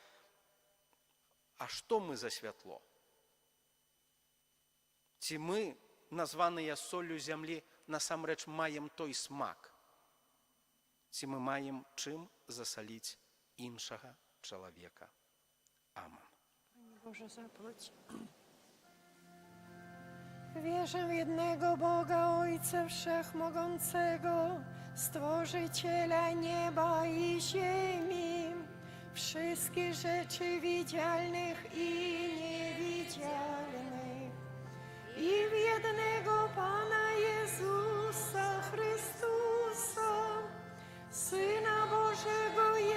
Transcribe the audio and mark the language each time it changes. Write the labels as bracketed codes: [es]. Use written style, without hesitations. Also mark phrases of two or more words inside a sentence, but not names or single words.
[be] А што мы за святло? Ці мы, названыя соллю зямлі, насамрэч маем той смак? Ці мы маем чым засаліць іншага чалавека? Аман. [pl] Boże, zapłać. Wierzę w jednego Boga, Ojca Wszechmogącego, Stworzyciela nieba i ziemi, wszystkich rzeczy widzialnych i niewidzialnych, i w jednego Pana Jezusa Chrystusa, Syna Bożego